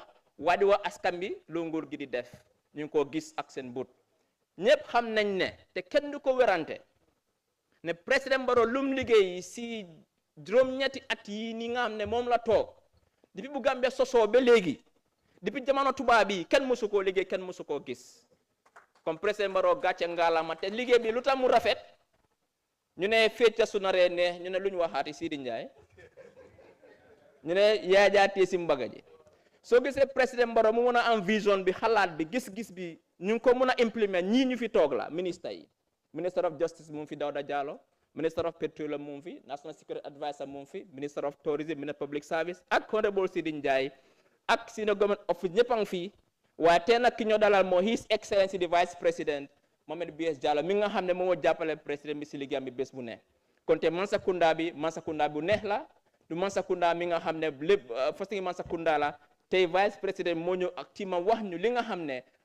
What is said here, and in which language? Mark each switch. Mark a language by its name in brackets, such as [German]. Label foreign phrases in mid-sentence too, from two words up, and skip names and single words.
[Wolof] waa di wax askan bi lu nguur gi di def ñu ngi ko gis ak seen bot ñëpp xam nañ ne te kenn du ko werante ne président Barrow lum liggéey si juróom-ñetti at yi ni nga xam ne moom la toog depuis bu Gambia sosoo ba léegi depuis jamono tubaab bi kenn mësu koo liggéey kenn mësu koo gis [French] comme président [Wolof] Barrow gàcce ngaalama te liggéey bi lu tax mu rafet ñu ne fecca su naree ne ñu ne lu ñu waxaati Sidi Ndiaye ñu ne yaajaatee si mbaga ji soo gisee président Barrow mu mun a am vision bi xalaat bi gis-gis bi ñu ngi ko mun a implement ñii ñu fi toog la ministre yi [English] minister of justice [Wolof] mu ngi fi Dawda Jallow [English] minister of petroleum [Wolof] mu ngi fi [English] national security advisor [Wolof] mu ngi fi [English] minister of tourism minister public service [Wolof] ak honorable Sidi Ndiaye ak [English] senior government office [Wolof] ñëpp a ngi fi waaye tey nag ki ñoo dalal moo [English] His Excellency the Vice President [Wolof] Muhammed B.S. Jallow mi nga xam ne moo jàppale président bi si liggéeyam bi bés bu ne kon te Mansa Kunda bu neex la du Mansa Kunda mi nga xam ne lépp fas ngi Mansa Kunda la tey [French] vice président [Wolof] moo ñëw ak tiimam wax ñu li nga xam ne